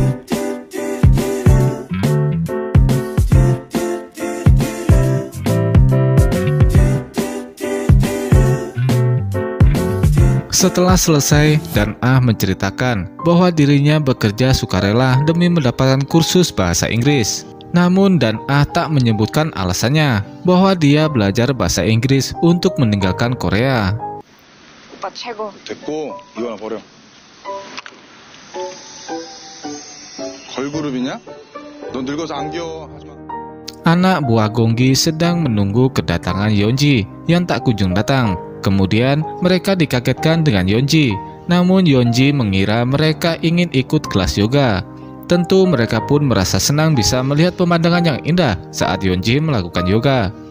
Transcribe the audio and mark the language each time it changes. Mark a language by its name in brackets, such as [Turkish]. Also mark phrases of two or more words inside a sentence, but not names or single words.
[Indonesian] Setelah selesai, Dan Ah menceritakan bahwa dirinya bekerja sukarela demi mendapatkan kursus bahasa Inggris. Namun Dan Ah tak menyebutkan alasannya bahwa dia belajar bahasa Inggris untuk meninggalkan Korea. [Korean] 오빠 최고. 됐고 이거 하나 버려. 걸그룹이냐? 넌 늙어서 안 귀여워. 하지마. [Indonesian] Anak buah Gonggi sedang menunggu kedatangan Yeonji yang tak kunjung datang. Kemudian mereka dikagetkan dengan Yeonji. Namun Yeonji mengira mereka ingin ikut kelas yoga. Tentu mereka pun merasa senang bisa melihat pemandangan yang indah saat Yeonji melakukan yoga.